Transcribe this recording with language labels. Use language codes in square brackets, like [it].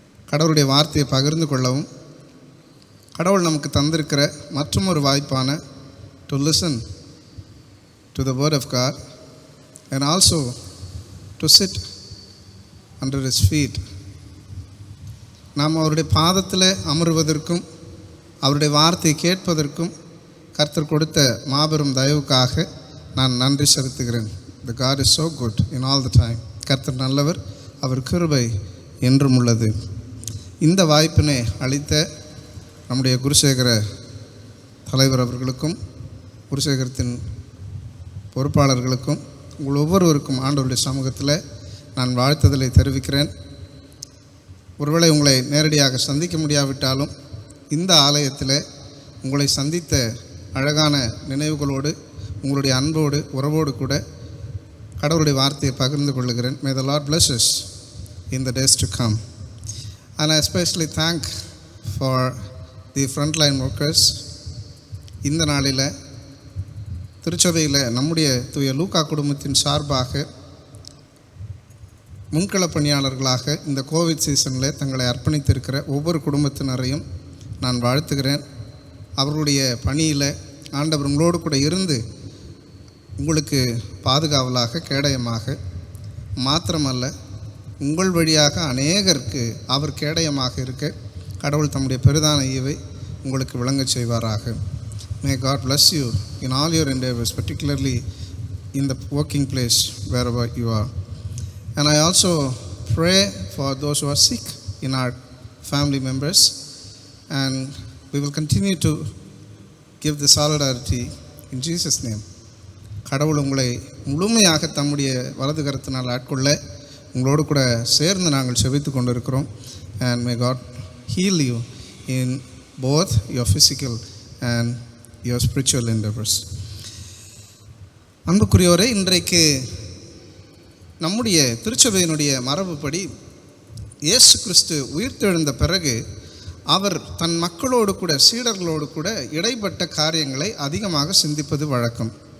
[ta] கடவுளுடைய வார்த்தையை பகிர்ந்து கொள்ளவும், கடவுள் நமக்கு தந்திருக்கிற மற்றொரு வாய்ப்பான [en] to listen to the word of God and also to sit under his feet [ta] நாம் அவருடைய பாதத்தில் அமர்வதற்கும் அவருடைய வார்த்தையை கேட்பதற்கும் கர்த்தர் கொடுத்த மாபெரும் தயவுக்காக நான் நன்றி செலுத்துகிறேன். [en] The God is so good in all the time. [ta] கர்த்தர் நல்லவர், அவர் கிருபை என்றும் உள்ளது. இந்த வாய்ப்பினை அளித்த நம்முடைய குருசேகர தலைவர் அவர்களுக்கும் குருசேகரத்தின் பொறுப்பாளர்களுக்கும் உங்கள் ஒவ்வொருவருக்கும் ஆண்டவருடைய சமூகத்தில் நான் வாழ்த்துதலை தெரிவிக்கிறேன். ஒருவேளை உங்களை நேரடியாக சந்திக்க முடியாவிட்டாலும் இந்த ஆலயத்தில் உங்களை சந்தித்த அழகான நினைவுகளோடு உங்களுடைய அன்போடு உறவோடு கூட கடவுளுடைய வார்த்தையை பகிர்ந்து கொள்ளுகிறேன். [en] May the Lord bless us in the days to come. And I especially thank for the frontline workers. [ta] இந்த நாளில் திருச்சபையில் நம்முடைய தூய லூக்கா குடும்பத்தின் சார்பாக முன்கள பணியாளர்களாக இந்த கோவிட் சீசனில் தங்களை அர்ப்பணித்திருக்கிற ஒவ்வொரு குடும்பத்தினரையும் நான் வாழ்த்துகிறேன். அவர்களுடைய பணியில் ஆண்டவர் உங்களோடு கூட இருந்து உங்களுக்கு பாதுகாவலாக கேடயமாக மாத்திரமல்ல உங்கள் வழியாக அநேகருக்கு அவர் கேடயமாக இருக்க கடவுள் தம்முடைய பெரிதான ஈவை உங்களுக்கு விளங்கச் செய்வாராக. [en] May God bless you in all your endeavors, particularly in the working place wherever you are. And I also pray for those who are sick in our family members, and we will continue to give the solidarity in Jesus' name. [ta] கடவுள் உங்களை முழுமையாக தம்முடைய வலது கரத்தினால் ஆட்கொள்ள உங்களோடு கூட சேர்ந்து நாங்கள் செபித்து கொண்டிருக்கிறோம். [en] And may God heal you in both your physical and your spiritual endeavors. [ta] அன்புக்குரியோரே, இன்றைக்கு நம்முடைய திருச்சபையினுடைய மரபுப்படி இயேசு கிறிஸ்து உயிர்த்தெழுந்த பிறகு அவர் தன் மக்களோடு கூட சீடர்களோடு கூட இடைப்பட்ட காரியங்களை அதிகமாக சிந்திப்பது வழக்கம்.